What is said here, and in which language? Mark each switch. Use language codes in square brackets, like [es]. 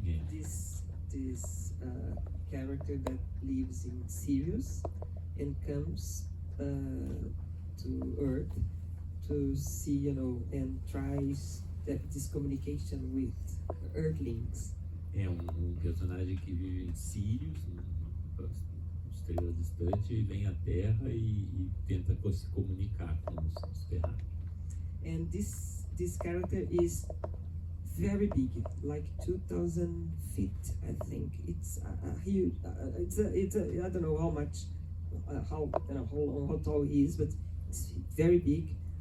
[en] This character that lives in Sirius and comes to Earth to see, you know, and tries this communication with Earthlings. [pt] É um personagem que vive em Sirius, uma estrela distante, e vem à Terra e tenta se comunicar com os terráqueos. [en] And this character is very big, like 2,000 feet, I think. It's a huge. It's a. I don't know how much, how tall he is, but it's very big.